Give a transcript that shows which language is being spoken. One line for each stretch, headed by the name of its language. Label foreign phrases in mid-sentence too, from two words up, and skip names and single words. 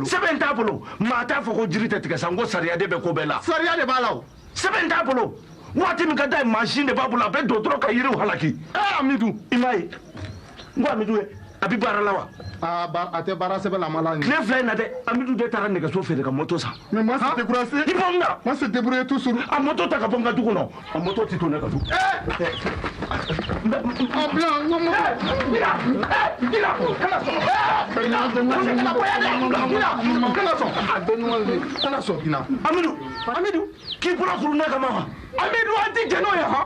Bambara: sɛbɛn t'a bolo maa t'a fɔ ko jiri tɛ tigɛ sa n ko sariya de bɛ ko bɛɛ la sariya de b'a la o sɛbɛn t'a bolo waati min ka d'a ye mansin de b'a bolo a bɛ don dɔrɔn ka yiriw halaki Amidu i m'a ye n ko Amidu ye a bɛ baara la wa a tɛ baara sɛbɛn la ma la tile fila in na dɛ Amidu de taara nɛgɛso feere ka moto san
French: mais moi c'est découragé
Bambara: i bɔ n na
French: moi c'est débrouillé toujours
Bambara: a moto ta ka bɔ n ka du kɔnɔ a moto tɛ to ne ka du Amidu k'i bɔra kuru ne kama wa Amidu an tɛ jɛn n'o ye han